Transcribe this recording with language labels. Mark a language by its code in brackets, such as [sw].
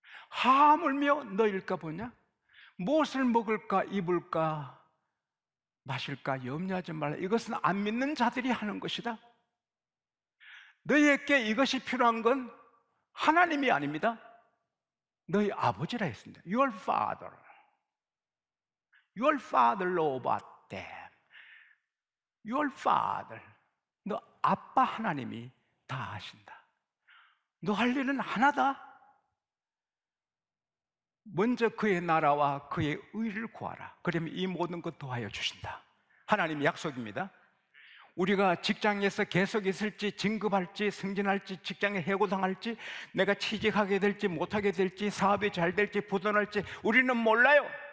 [ko] 하물며 너일까 보냐? 무엇을 먹을까, 입을까, 마실까 염려하지 말라. 이것은 안 믿는 자들이 하는 것이다. 너희에게 이것이 필요한 건 하나님이 아닙니다. 너희 아버지라 했습니다. [en] Your father. Your father know about them. Your father. [ko] 너 아빠 하나님이 다 아신다. 너 할 일은 하나다. 먼저 그의 나라와 그의 의를 구하라. 그러면 이 모든 것 도하여 주신다. 하나님의 약속입니다. 우리가 직장에서 계속 있을지, 진급할지, 승진할지, 직장에 해고당할지, 내가 취직하게 될지 못하게 될지, 사업이 잘 될지 부도날지 우리는 몰라요.